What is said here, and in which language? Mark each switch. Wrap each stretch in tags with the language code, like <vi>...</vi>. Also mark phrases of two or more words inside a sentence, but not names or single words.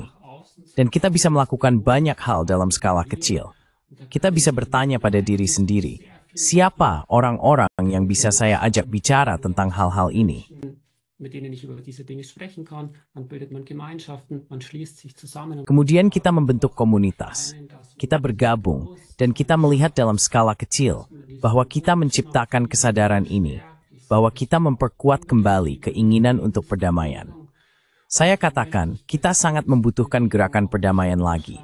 <id>Dan kita bisa melakukan banyak hal dalam skala kecil. Kita bisa bertanya pada diri sendiri, siapa orang-orang yang bisa saya ajak bicara tentang hal-hal ini?</id> <de>Mit denen ich über diese Dinge sprechen kann, dann bildet man Gemeinschaften, man schließt sich zusammen.</de> <id>Kemudian kita membentuk komunitas. Kita bergabung dan kita melihat dalam skala kecil bahwa kita menciptakan kesadaran ini, bahwa kita memperkuat kembali keinginan untuk perdamaian. Saya katakan, kita sangat membutuhkan gerakan perdamaian lagi.</id>